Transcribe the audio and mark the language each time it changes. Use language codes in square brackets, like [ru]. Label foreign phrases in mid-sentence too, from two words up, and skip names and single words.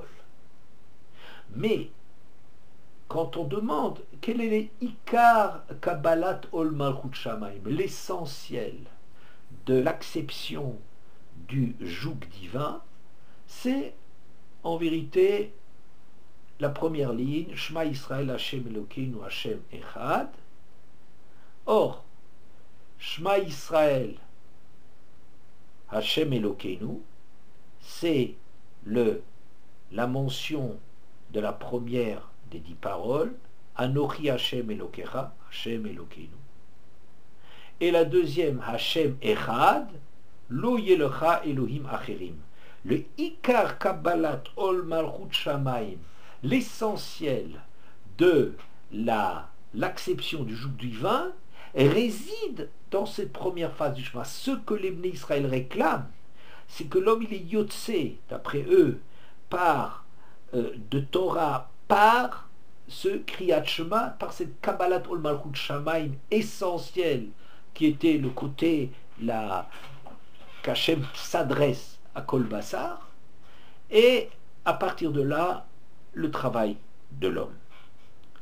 [fr] Mais quand on demande quel est l' [he] עיקר קבלת עול מלכות שמים, [fr] l'essentiel de l'acception du joug divin, c'est en vérité la première ligne, [he] שמע ישראל השם אלוקינו השם אחד. Or, שמע ישראל השם אלוקינו, [fr] c'est la mention de la première des 10 paroles, [he] אנכי השם אלוקיך, השם אלוקינו. [fr] Et la deuxième, [he] השם אחד, לא יהיה לך אלהים אחרים. Le עיקר קבלת עול מלכות שמים, [fr] l'essentiel de l'acception du joug divin, réside dans cette première phase du chemin. Ce que les Bnei Israël réclament, c'est que l'homme il est yotse, d'après eux, par de Torah, par ce [he] קריאת שמע, [fr] par cette [he] קבלת עול מלכות שמים [fr] essentielle, qui était le côté qu'Hachem s'adresse à [he] כל בשר, [fr] et à partir de là, le travail de l'homme.